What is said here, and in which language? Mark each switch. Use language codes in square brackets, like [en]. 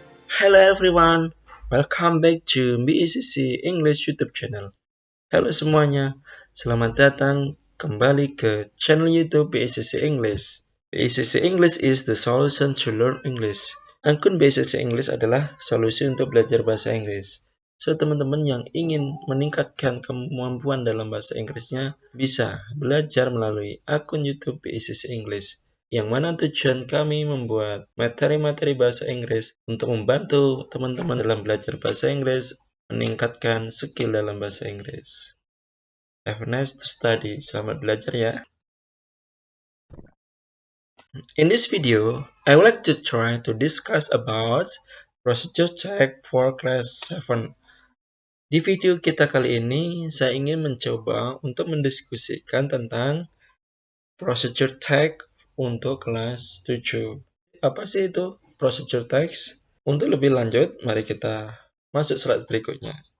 [en] Hello everyone, welcome back to BECC English YouTube channel. [id] Halo semuanya, selamat datang kembali ke channel YouTube BECC English. [en] BECC English is the solution to learn English. [id] Akun BECC English adalah solusi untuk belajar bahasa Inggris. So, teman-teman yang ingin meningkatkan kemampuan dalam bahasa Inggrisnya bisa belajar melalui akun YouTube BECC English. Yang mana tujuan kami membuat materi-materi bahasa Inggris untuk membantu teman-teman dalam belajar bahasa Inggris, meningkatkan skill dalam bahasa Inggris. [en] Have a nice to study. [id] Selamat belajar ya. [en] In this video, I would like to try to discuss about procedure check for class 7. [id] Di video kita kali ini, saya ingin mencoba untuk mendiskusikan tentang procedure check untuk kelas 7. Apa sih itu procedure text? Untuk lebih lanjut, mari kita masuk slide berikutnya.